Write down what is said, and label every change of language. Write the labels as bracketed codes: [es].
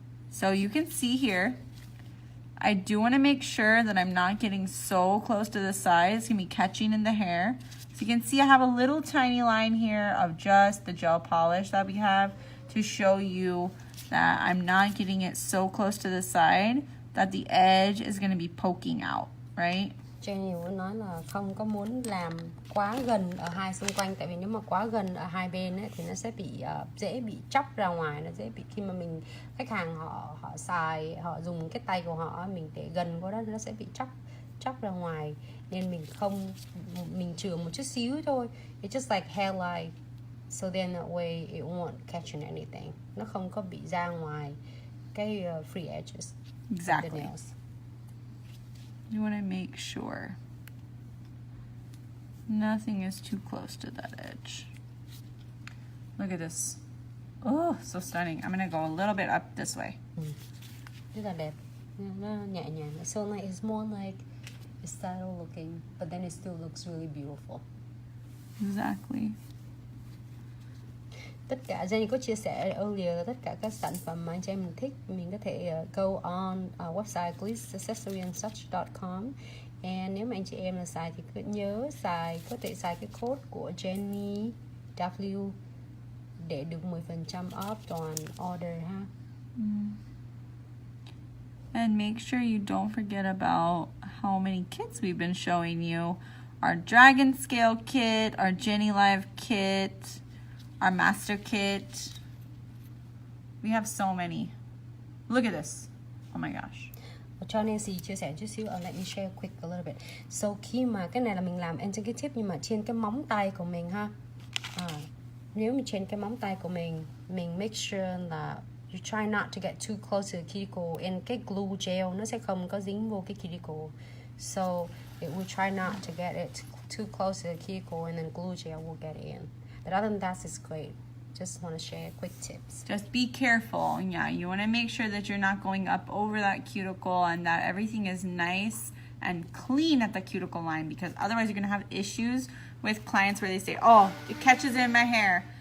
[en] So you can see here, I do want to make sure that I'm not getting so close to the side. It's going to be catching in the hair. So you can see I have a little tiny line here of just the gel polish that we have to show you that I'm not getting it so close to the side that the edge is going to be poking out, right? [vi] Jenny muốn nói là không có muốn làm quá gần ở hai xung quanh, tại vì nếu mà quá gần ở hai bên ấy, thì nó sẽ bị dễ bị chóc ra ngoài, nó dễ bị khi mà khách hàng họ xài, họ dùng cái tay của họ mình để gần qua đó nó sẽ bị chóc ra ngoài, nên mình chừa một chút xíu thôi. [en] It's just like hairline, so then that way it won't catch in anything. [vi] Nó không có bị ra ngoài cái free edges. [en] Exactly. Of the nails. You want to make sure nothing is too close to that edge. Look at this. Oh, so stunning. I'm going to go a little bit up this way. [vi] Rất là đẹp. Nó nhẹ nhàng. [en] So like it's more like style looking, but then it still looks really beautiful. Exactly. [vi] Tất cả Jenny có chia sẻ earlier là tất cả các sản phẩm mà anh em mình thích, mình có thể [en] go on our website [vi] glitzaccessoryandsuch.com And nếu mà anh chị em là xài thì cứ nhớ có thể xài cái code của Jenny W để được 10% off toàn order ha. [en] And make sure you don't forget about how many kits we've been showing you. Our Dragon Scale kit, our Jenny Live kit, our Master kit. We have so many. Look at this. Oh my gosh. [vi] Cho Nancy chia sẻ chút xíu. [en] Let me share quick a little bit. [vi] So khi mà cái này là mình làm trên cái tip nhưng mà trên cái móng tay của mình ha. Nếu mà trên cái móng tay của mình [en] make sure [vi] là [en] you try not to get too close to the cuticle, [vi] and cái glue gel nó sẽ không có dính vô cái cuticle. [en] So it will try not to get it too close to the cuticle, and then glue gel will get in. But other than that, it's great. Just want to share quick tips. Just be careful. Yeah, you want to make sure that you're not going up over that cuticle and that everything is nice and clean at the cuticle line, because otherwise you're going to have issues with clients where they say, oh, it catches in my hair.